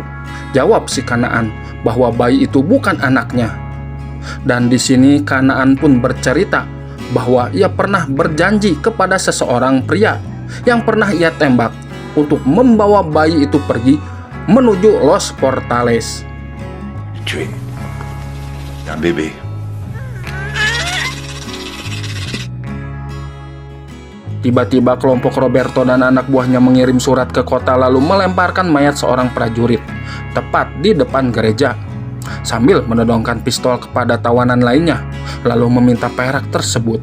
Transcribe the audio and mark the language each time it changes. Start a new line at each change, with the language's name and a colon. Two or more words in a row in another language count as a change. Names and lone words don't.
Indonesian: Jawab si Kanaan bahwa bayi itu bukan anaknya. Dan di sini Kanaan pun bercerita bahwa ia pernah berjanji kepada seseorang pria yang pernah ia tembak untuk membawa bayi itu pergi menuju Los Portales.
French: Tu es un bébé.
Indonesian: Tiba-tiba kelompok Roberto dan anak buahnya mengirim surat ke kota lalu melemparkan mayat seorang prajurit tepat di depan gereja sambil menodongkan pistol kepada tawanan lainnya lalu meminta perak tersebut.